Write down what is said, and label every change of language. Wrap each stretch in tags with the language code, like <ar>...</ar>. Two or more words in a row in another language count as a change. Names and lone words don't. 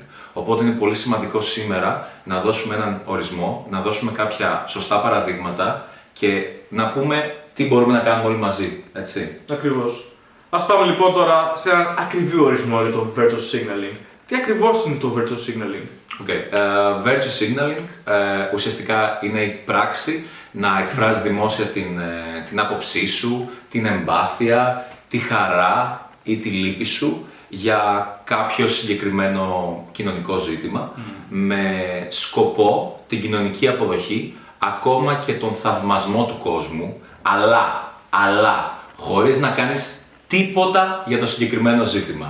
<el>Οπότε είναι πολύ σημαντικό σήμερα να δώσουμε έναν ορισμό, να δώσουμε κάποια σωστά παραδείγματα και να πούμε τι μπορούμε να κάνουμε όλοι μαζί, έτσι. Ακριβώς. Ας πάμε λοιπόν τώρα σε έναν ακριβή ορισμό για το</el> <en>virtual signaling.</en> <el>Τι ακριβώς είναι το</el> <en>virtual signaling? Virtual signaling</en> <el>ουσιαστικά είναι η πράξη να εκφράζεις δημόσια την άποψή σου, την εμπάθεια, τη χαρά ή τη λύπη σου για κάποιο συγκεκριμένο κοινωνικό ζήτημα με σκοπό την κοινωνική αποδοχή, ακόμα και τον θαυμασμό του κόσμου, αλλά χωρίς να κάνεις τίποτα για το συγκεκριμένο ζήτημα.</el>